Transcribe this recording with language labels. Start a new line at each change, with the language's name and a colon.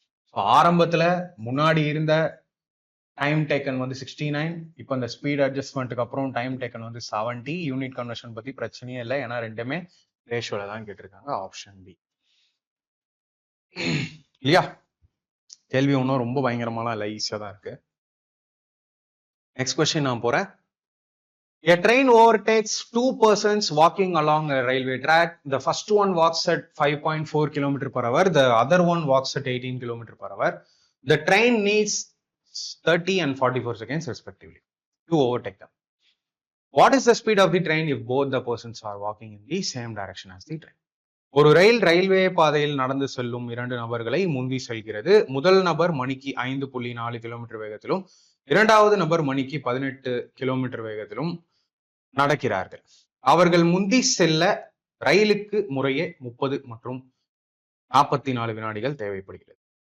Tamil: So ஆரம்பத்துல முன்னாடி இருந்த டைம் டேக்கன் வந்து 69, இப்போ இந்த ஸ்பீட் அட்ஜஸ்ட்மெண்ட்டுக்கு அப்புறம் டைம் டேக்கன் வந்து 70. யூனிட் கன்வர்ஷன் பத்தி பிரச்சனையே இல்லை, ஏன்னா ரெண்டுமே ரேஷியோல தான் கேட்டிருக்காங்க. ஆப்ஷன் பி இல்லையா? கேள்வி ஒன்றும் ரொம்ப பயங்கரமாலாம் இல்லை, ஈஸியா தான் இருக்கு. நெக்ஸ்ட் கொஸ்டின் நான் போறேன்.
English: A train overtakes two persons walking along a railway track. The first one walks at 5.4 km/h. The other one walks at 18 km/h. The train needs 30 and 44 seconds respectively to overtake them. What is the speed of the train if both the persons are walking in the same direction as the train?
Tamil: ஒரு railway பாதையில் நடந்து செல்லும் இரண்டு நபர்களை முந்தி செல்கிறது. முதல் நபர் மணிக்கு 5.4 கிலோமீட்டர் வேகத்திலும், இரண்டாவது நபர் மணிக்கு 18 கிலோமீட்டர் வேகத்திலும் நடக்கிறார்கள். அவர்கள் முந்தி செல்ல ரயிலுக்கு முறையே 30 மற்றும் 44 வினாடிகள் தேவைப்படுகிறது.